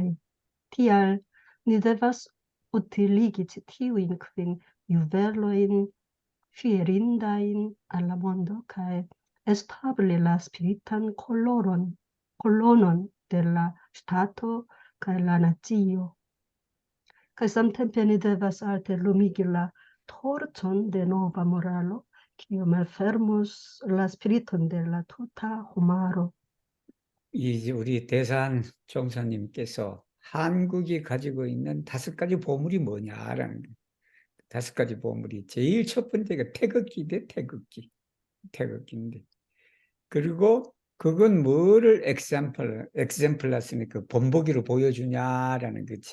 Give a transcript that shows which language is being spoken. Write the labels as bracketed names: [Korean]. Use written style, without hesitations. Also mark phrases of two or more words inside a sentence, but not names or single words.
[Esperanto] Tial ni devas utiligi ĉi tiujn kvin juvelojn fierindain al la mondo kaj establi la spiritan kolonon de la ŝtato kaj la nacio. Kaj samtempe ni devas alte lumigi la torĉon de nova moralo, kiu malfermos la spiriton de la tuta homaro. [Korean] 이 우리 대산 종사님께서 한국이 가지고 있는 5가지 보물이 뭐냐라는 거예요. 5가지 보물이 제일 첫 번째가 태극기인데 태극기인데 그리고 그건 뭐를 엑sem플라스니까 본보기로 보여주냐라는 거지.